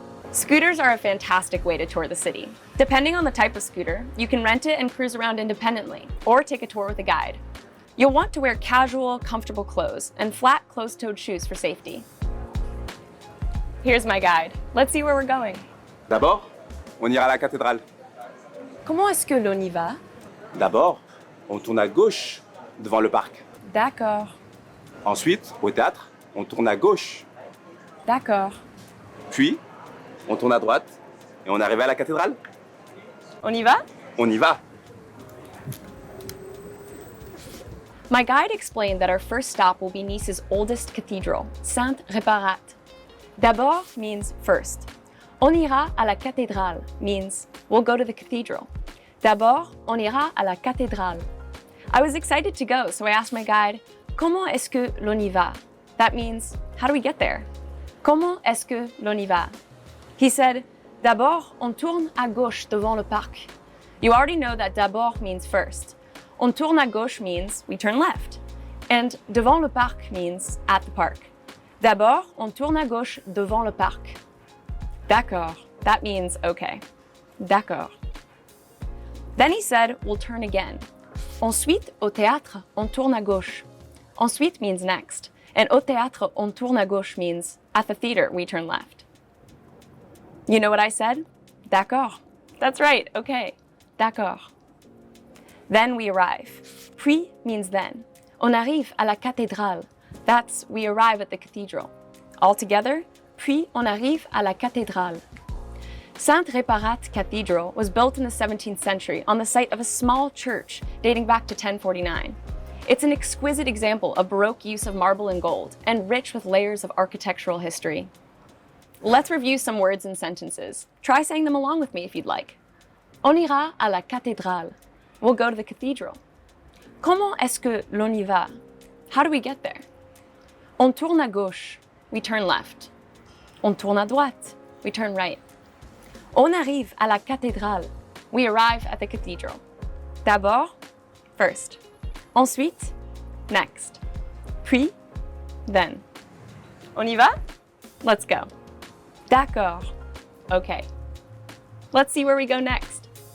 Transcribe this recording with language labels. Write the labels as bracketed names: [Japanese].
[English] Scooters are a fantastic way to tour the city. Depending on the type of scooter, you can rent it and cruise around independently, or take a tour with a guide. You'll want to wear casual, comfortable clothes and flat, closed-toed shoes for safety. Here's my guide. Let's see where we're going. [French] D'abord, on ira à la cathédrale. Comment est-ce que l'on y va? D'abord, on tourne à gauche devant le parc. D'accord. Ensuite, au théâtre, on tourne à gauche. D'accord. Puis, on tourne à droite et on arrive à la cathédrale. On y va? On y va. [English] My guide explained that our first stop will be Nice's oldest cathedral, Sainte-Réparate. D'abord means first. [French] On ira à la cathédrale [English] means we'll go to the cathedral. [French] D'abord, on ira à la cathédrale. [English] I was excited to go, so I asked my guide, [French] comment est-ce que l'on y va? [English] That means, how do we get there? [French] Comment est-ce que l'on y va? [English] He said, [French] d'abord, on tourne à gauche devant le parc. [English] You already know that d'abord means first. [French] On tourne à gauche [English] means we turn left. And [French] devant le parc [English] means at the park. [French] D'abord, on tourne à gauche devant le parc. [English] D'accord. That means okay. D'accord. Then he said, we'll turn again. [French] Ensuite, au théâtre, on tourne à gauche. [English] Ensuite means next. And [French] au théâtre, on tourne à gauche [English] means at the theater, we turn left. You know what I said? D'accord. That's right, okay. D'accord. Then we arrive. Puis means then. [French] On arrive à la cathédrale. [English] That's we arrive at the cathedral. [French] Altogether, puis on arrive à la cathédrale. [English] Sainte-Réparate Cathedral was built in the 17th century on the site of a small church dating back to 1049. It's an exquisite example of Baroque use of marble and gold, and rich with layers of architectural history. Let's review some words and sentences. Try saying them along with me if you'd like. [French] On ira à la cathédrale. [English] We'll go to the cathedral. [French] Comment est-ce que l'on y va? [English] How do we get there? [French] On tourne à gauche. [English] We turn left. [French] On tourne à droite. [English] We turn right. [French] On arrive à la cathédrale. [English] We arrive at the cathedral. D'abord, first. Ensuite, next. [French] Puis, then. On y va? Let's go. D'accord. Okay. [English] Let's see where we go next.